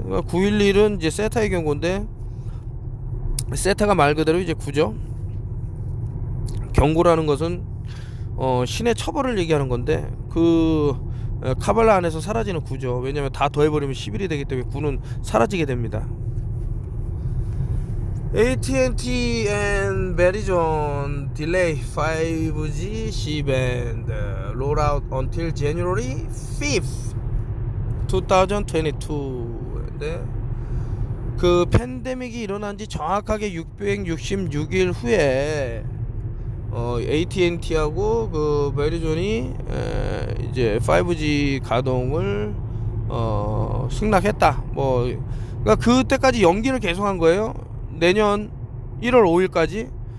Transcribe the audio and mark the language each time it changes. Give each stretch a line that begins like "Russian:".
Korean: 그러니까 911은 이제 세타의 경고인데 세타가 말 그대로 이제 구죠. 경고라는 것은 신의 처벌을 얘기하는 건데 그 카발라 안에서 사라지는 구죠. 왜냐하면 다 더해버리면 11이 되기 때문에 구는 사라지게 됩니다.
English: AT&T and Verizon delay 5G C-band rollout until January 5th, 2022.
Korean: 그 팬데믹이 일어난 지 정확하게 666일 후에 AT&T하고 그 베리존이 이제 5G 가동을 승낙했다. 뭐 그러니까 그때까지 연기를 계속한 거예요. 내년 1월 5일까지.